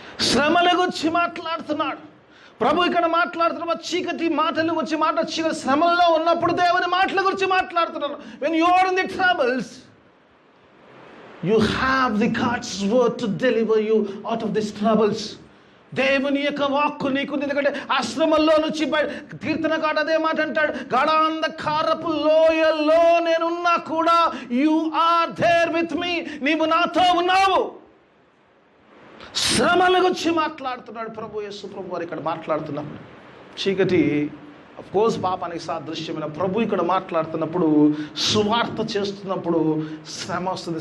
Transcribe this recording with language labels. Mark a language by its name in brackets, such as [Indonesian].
[Telugu] శ్రమల గురించి మాట్లాడుతున్నాడు ప్రభు. ఇక్కడ మాట్లాడుతున్న చీకటి మాటల గురించి చీకటి శ్రమల్లో ఉన్నప్పుడు దేవుని మాటల గురించి మాట్లాడుతున్నారు. [English] when you are in the troubles, you have the God's word to deliver you out of these troubles. [Telugu] దేవుని యొక్క వాక్కు నీకుంది. ఎందుకంటే ఆ శ్రమల్లో నుంచి కీర్తనకారుడు అదే మాట అంటాడు, గాఢాంధకారపు లోయల్లో నేనున్నా కూడా [English] you are there with me, [Telugu] నీవు నాతో ఉన్నావు. శ్రమల గురించి మాట్లాడుతున్నాడు ప్రభు. యేసు ప్రభు వారు ఇక్కడ మాట్లాడుతున్నప్పుడు చీకటి అఫ్కోర్స్ పాపానికి సాదృశ్యమైన ప్రభు ఇక్కడ మాట్లాడుతున్నప్పుడు, సువార్త చేస్తున్నప్పుడు శ్రమ వస్తుంది.